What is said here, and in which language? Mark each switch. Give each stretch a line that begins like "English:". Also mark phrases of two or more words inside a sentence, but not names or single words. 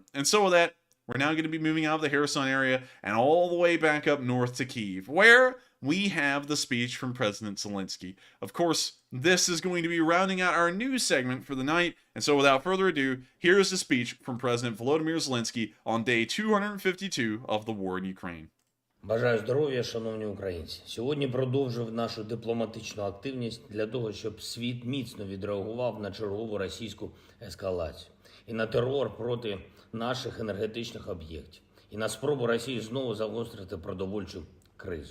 English: And so with that, we're now going to be moving out of the Kherson area and all the way back up north to Kyiv, where we have the speech from President Zelenskyy. Of course, this is going to be rounding out our news segment for the night, and so without further ado, here is the speech from President Volodymyr Zelenskyy on day 252 of the war in Ukraine.
Ukrainian: Бажаю здоров'я, шановні українці. Сьогодні продовжив нашу дипломатичну активність для того, щоб світ міцно відреагував на чергову російську ескалацію і на терор проти наших енергетичних об'єктів, і на спробу Росії знову загострити продовольчу кризу.